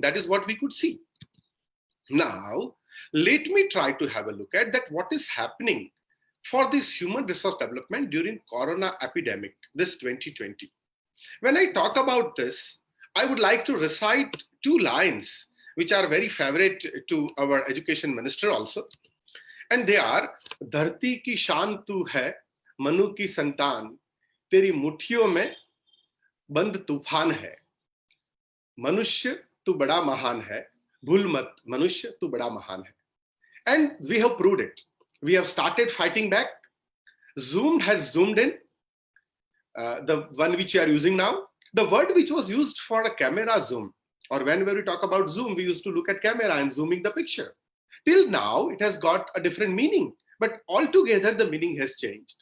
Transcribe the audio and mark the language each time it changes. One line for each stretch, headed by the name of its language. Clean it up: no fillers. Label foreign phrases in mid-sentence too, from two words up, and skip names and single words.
English: That is what we could see. Now, let me try to have a look at that what is happening for this human resource development during Corona epidemic, this 2020. When I talk about this, I would like to recite two lines which are very favorite to our education minister also. And they are,
Hindi: धरती की शान तू है, मनु की संतान, तेरी मुट्ठियों में बंद तूफ़ान है. मनुष्य तू बड़ा महान है, भूल मत, मनुष्य तू बड़ा महान है.
English: And we have proved it. We have started fighting back. Zoom has zoomed in, the one which you are using now. The word which was used for a camera zoom, or whenever we talk about zoom, we used to look at camera and zooming the picture. Till now, it has got a different meaning, but altogether the meaning has changed.